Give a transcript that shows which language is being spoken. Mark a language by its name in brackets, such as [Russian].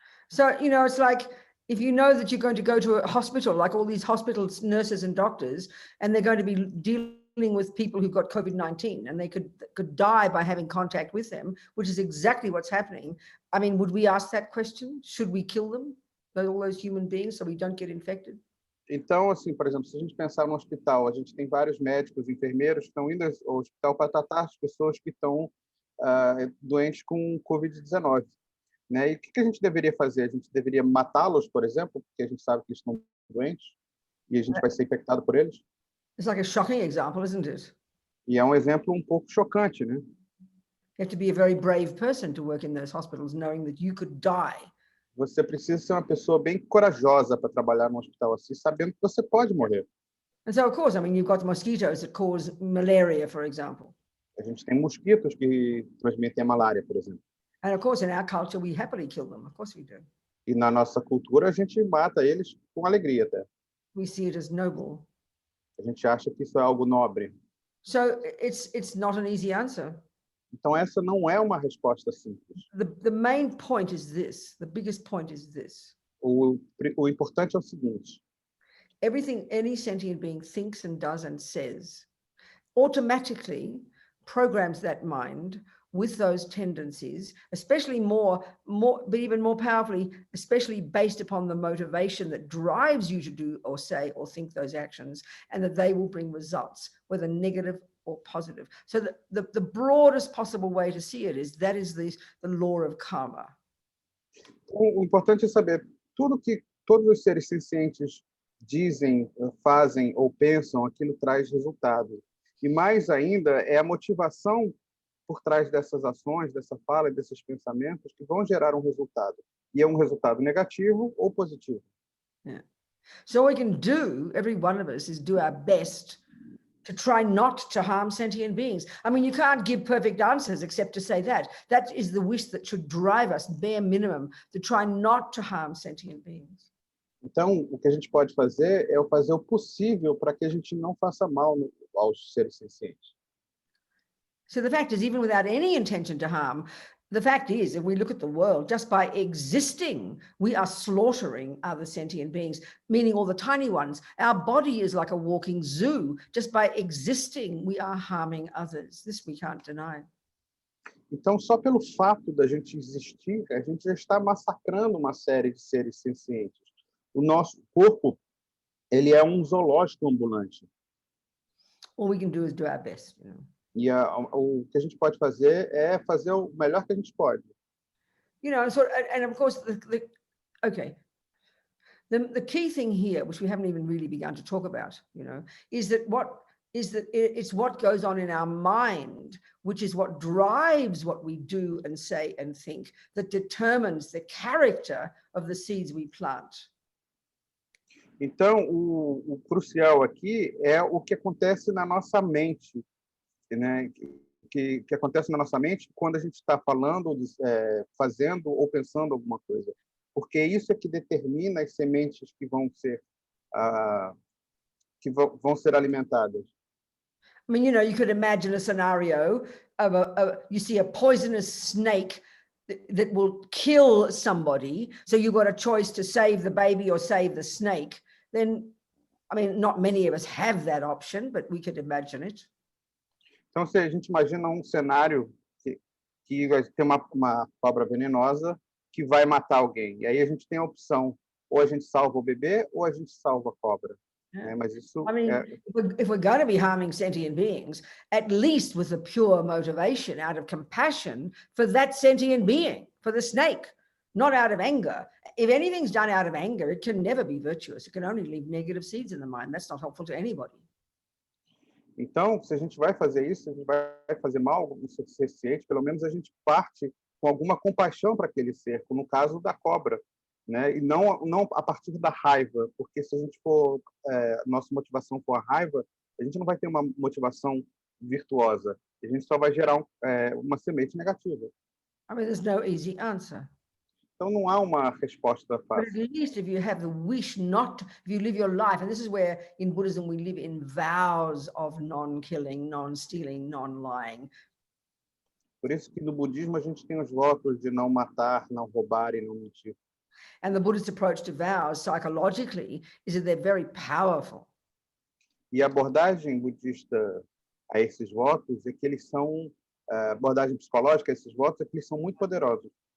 [English] So, you know, it's like if you know that you're going to go to a hospital, like all these hospitals, nurses and doctors, and they're going to be dealing with people who've got COVID-19 and they could die by having contact with them, which is exactly what's happening. I mean, would we ask that question? Should we kill them, all those human beings, so we don't get infected? [Portuguese] Então, assim, por exemplo, se a gente pensar no hospital, a gente tem vários médicos, enfermeiros que estão indo ao hospital para tratar as pessoas que estão doentes com Covid-19. Né? E o que a gente deveria fazer? A gente deveria matá-los, por exemplo, porque a gente sabe que eles estão doentes e a gente vai ser infectado por eles? [English] It's like a shocking example, isn't it? [Portuguese] E é um exemplo um pouco chocante, né? [English] You have to be a very brave person to work in those hospitals, knowing that you could die. [Portuguese] Você precisa ser uma pessoa bem corajosa para trabalhar num hospital assim, sabendo que você pode morrer. [English] And so, of course, I mean, you've got mosquitoes that cause malaria, for example. [Portuguese] A gente tem mosquitos que transmitem a malária, por exemplo. [English] And of course, in our culture, we happily kill them. Of course we do. [Portuguese] E na nossa cultura, a gente mata eles com alegria até. [English] We see it as noble. [Portuguese] A gente acha que isso é algo nobre. [English] So it's not an easy answer. [Portuguese] Então, essa não é uma resposta simples. [English] The main point is this. The biggest point is this. [Portuguese] O importante é o seguinte. [English] Everything any sentient being thinks and does and says automatically programs that mind with those tendencies, especially but even more powerfully, especially based upon the motivation that drives you to do or say or think those actions, and that they will bring results, whether negative or positive. So the broadest possible way to see it is that is the law of karma. [Portuguese] O importante é saber tudo que todos os seres sencientes dizem, fazem ou pensam, aquilo traz resultado. E mais ainda é a motivação por trás dessas ações, dessa fala, desses pensamentos que vão gerar um resultado. E é um resultado negativo ou positivo. [English] Yeah. So all we can do, every one of us, is do our best to try not to harm sentient beings. I mean, you can't give perfect answers except to say that. That is the wish that should drive us, bare minimum, to try not to harm sentient beings. [Portuguese] Então, o que a gente pode fazer é fazer o possível para que a gente não faça mal aos seres sencientes. [English] So the fact is, even without any intention to harm, the fact is, if we look at the world, just by existing, we are slaughtering other sentient beings, meaning all the tiny ones. Our body is like a walking zoo. Just by existing, we are harming others. This we can't deny. [Portuguese] Então, só pelo fato da gente existir, a gente já está massacrando uma série de seres sencientes. O nosso corpo, ele é um zoológico ambulante. [English] All we can do is do our best, you know. [Portuguese] E o que a gente pode fazer é fazer o melhor que a gente pode. [English] You know, and of course, okay. The key thing here, which we haven't even really begun to talk about, you know, is that it's what goes on in our mind, which is what drives what we do and say and think, that determines the character of the seeds we plant. [Portuguese] Então, o crucial aqui é o que acontece na nossa mente, né? Que acontece na nossa mente quando a gente está falando, fazendo ou pensando alguma coisa. Porque isso é que determina as sementes que vão ser que vão ser alimentadas? [English] I mean, you could imagine a scenario of you see a poisonous snake that will kill somebody. So you've got a choice to save the baby or save the snake. Then, I mean, not many of us have that option, but we could imagine it. [Portuguese] Então, se a gente imagina cenário que vai ter uma cobra venenosa que vai matar alguém, e aí a gente tem a opção, ou a gente salva o bebê ou a gente salva a cobra. Mas isso, [English] I mean, if we're going to be harming sentient beings, at least with a pure motivation, out of compassion for that sentient being, for the snake, not out of anger. If anything's done out of anger, it can never be virtuous. It can only leave negative seeds in the mind. That's not helpful to anybody. [Portuguese] Então, se a gente vai fazer isso, a gente vai fazer mal o suficiente, pelo menos a gente parte com alguma compaixão para aquele ser, no caso da cobra, né? E não a partir da raiva, porque se a gente for, nossa motivação for a raiva, a gente não vai ter uma motivação virtuosa, a gente só vai gerar uma semente negativa. [English] I mean, there's no easy answer. [Portuguese] Então não há uma resposta fácil. [English] But at least if you have the wish not, if you live your life, and this is where in Buddhism we live in vows of non-killing, non-stealing, non-lying. [Portuguese] Por isso que no budismo a gente tem os votos de não matar, não roubar e não mentir. [English] And the Buddhist approach to vows psychologically is that they're very powerful. [Portuguese] E a abordagem budista a esses votos é que eles são, a abordagem psicológica a esses votos é que eles são muito poderosos.